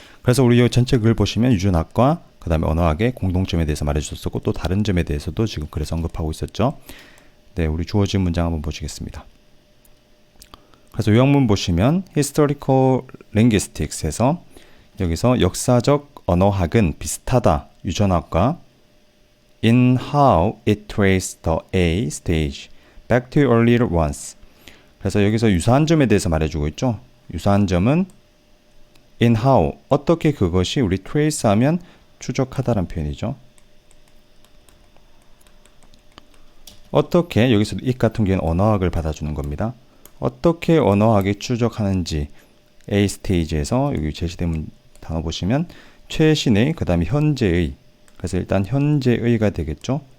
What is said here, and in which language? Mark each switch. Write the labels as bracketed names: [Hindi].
[Korean] 그래서 우리 이 전체 글 보시면 유전학과 그 다음에 언어학의 공동점에 대해서 말해주셨었고 또 다른 점에 대해서도 지금 그래서 언급하고 있었죠. 네, 우리 주어진 문장 한번 보시겠습니다. 그래서 요약문 보시면 historical linguistics에서 여기서 역사적 언어학은 비슷하다. 유전학과 [English] in how it traced the A stage back to earlier ones. [Korean] 그래서 여기서 유사한 점에 대해서 말해주고 있죠. 유사한 점은 in how 어떻게 그것이 우리 trace하면 추적하다라는 표현이죠. 어떻게 여기서 이 같은 경우는 언어학을 받아주는 겁니다. 어떻게 언어학이 추적하는지 A 스테이지에서 여기 제시된 단어 보시면 최신의 그 다음에 현재의 그래서 일단 현재의가 되겠죠.